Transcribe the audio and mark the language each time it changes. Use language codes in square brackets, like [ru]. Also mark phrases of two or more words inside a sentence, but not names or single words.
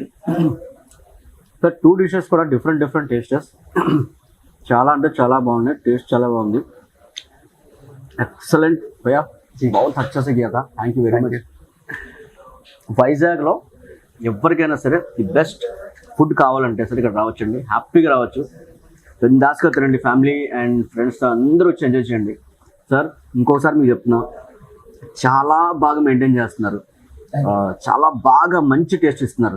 [te] సార్ 2 డిషెస్ కూడా [en] different tastes. [te] చాలా అంటే చాలా బాగున్నాయి, టేస్ట్ చాలా బాగుంది. [hi] एक्सलेंट भैया, बहुत अच्छा से किया था, [en] thank you very much. [te] వైజాగ్లో ఎవరికైనా సరే [en] the best food [te] కావాలంటే సరే ఇక్కడ రావచ్చండి, హ్యాపీగా రావచ్చు. బిందాస్గా తినండి, [en] family and friendsతో [te] అందరూ వచ్చి ఎంజాయ్ చేయండి. సార్ ఇంకోసారి మీకు చెప్తున్నా, చాలా బాగా మెయింటైన్ చేస్తున్నారు, చాలా బాగా మంచి టేస్ట్ ఇస్తున్నారు.